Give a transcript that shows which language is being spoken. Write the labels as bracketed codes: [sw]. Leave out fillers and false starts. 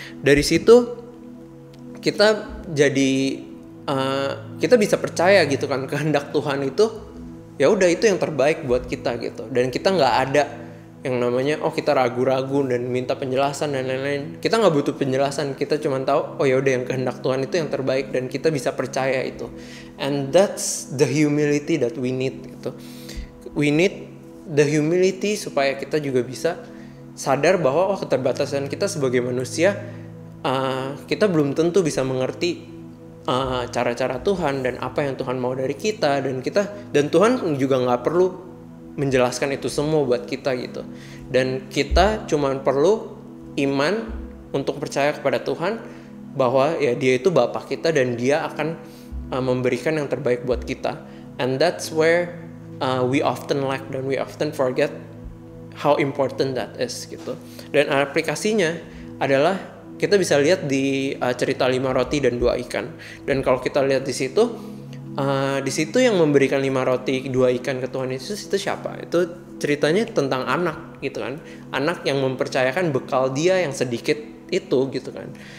[id] Dari situ kita jadi kita bisa percaya gitu kan, kehendak Tuhan itu ya udah itu yang terbaik buat kita gitu. Dan kita nggak ada yang namanya oh kita ragu-ragu dan minta penjelasan dan lain-lain. Kita nggak butuh penjelasan, kita cuma tahu oh ya udah yang kehendak Tuhan itu yang terbaik, dan kita bisa percaya itu. [en] And that's the humility that we need [id] gitu. [en] We need the humility [id] supaya kita juga bisa sadar bahwa oh keterbatasan kita sebagai manusia, kita belum tentu bisa mengerti cara-cara Tuhan dan apa yang Tuhan mau dari kita, dan Tuhan juga nggak perlu menjelaskan itu semua buat kita gitu. Dan kita cuma perlu iman untuk percaya kepada Tuhan bahwa ya Dia itu Bapa kita dan Dia akan memberikan yang terbaik buat kita. [en] And that's where we often lack [id] dan [en] we often forget how important that is [id] gitu. Dan aplikasinya adalah kita bisa lihat di cerita 5 roti dan 2 ikan. Dan kalau kita lihat di situ yang memberikan 5 roti 2 ikan ke Tuhan Yesus itu siapa? Itu ceritanya tentang anak gitu kan. Anak yang mempercayakan bekal dia yang sedikit itu gitu kan.